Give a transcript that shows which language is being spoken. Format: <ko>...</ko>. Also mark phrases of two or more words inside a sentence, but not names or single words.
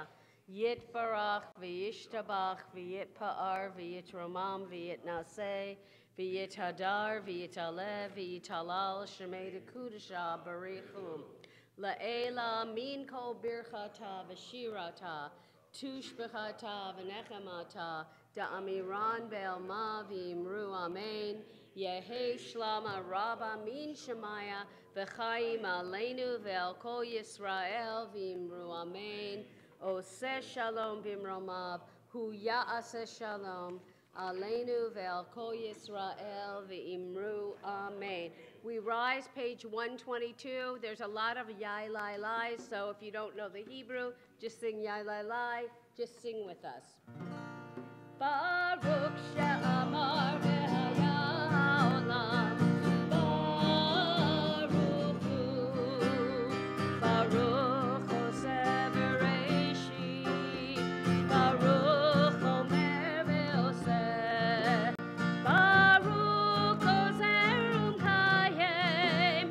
<arc>יתברך וישתבח ויתפאר ויתרומם ויתנשא ויתהדר ויתעלה ויתהלל שמה דקודשא בריך הוא. לעלא מן כל ברכתא ושירתא תשבחתא ונחמתא דאמירן בעלמא ואמרו אמן. יהא שלמא רבא מן שמיא וחיים עלינו ועל כל ישראל ואמרו אמן.</arc> <he>עושה שלום במרומיו הוא יעשה שלום עלינו ועל כל ישראל ואמרו אמן.</he> <en>We rise, page 122. There's a lot of yai lai lai, so if you don't know the Hebrew, just sing yai lai lai, just sing with us.</en> <he>ברוך שאמר והיה העולם ברוך הוא ברוך עושה בראשית, ברוך אומר ועושה ברוך גוזר ומקיים,</he>